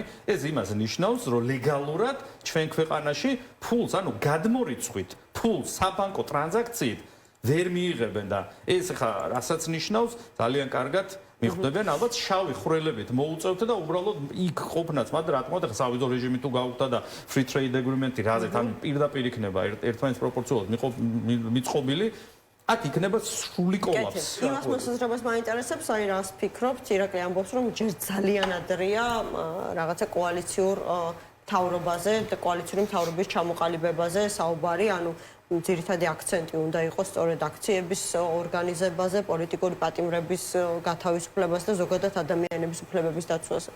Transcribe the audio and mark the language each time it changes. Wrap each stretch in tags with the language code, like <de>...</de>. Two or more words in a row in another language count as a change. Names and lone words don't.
<ka>ეს იმას ნიშნავს, რომ ლეგალურად ჩვენ ქვეყანაში ფულს, ანუ გადმორიცხვით, ფულს საბანკო ტრანზაქციით ვერ მიიღებენ და ეს ხა რასაც ნიშნავს ძალიან კარგად მიხვდებიან ალბათ შავი ხვრელებით მოუწევთ და უბრალოდ იქ ყოფნაც მაგრამ რა თქმა უნდა სავიზო რეჟიმი თუ გაუხდა და</ka> <en>free trade agreement-</en> <ka>ი რაზეც ან პირდაპირ იქნება ერთმანეთს პროპორციულად მიწყობილი აქ იქნება სრული კოლაფსი. იმას მოსაზრებას მაინტერესებს, აი რას ფიქრობთ, ირაკლი ამბობს რომ ჯერ ძალიან ადრეა რაღაცა კოალიციურ მთავრობაზე და კოალიციური მთავრობის ჩამოყალიბებაზე საუბარი, ანუ ძირითადი აქცენტი უნდა იყოს სწორედ აქციების ორგანიზებაზე, პოლიტიკური პატიმრების გათავისუფლებას და ზოგადად ადამიანების უფლებების დაცვაზე.</ka>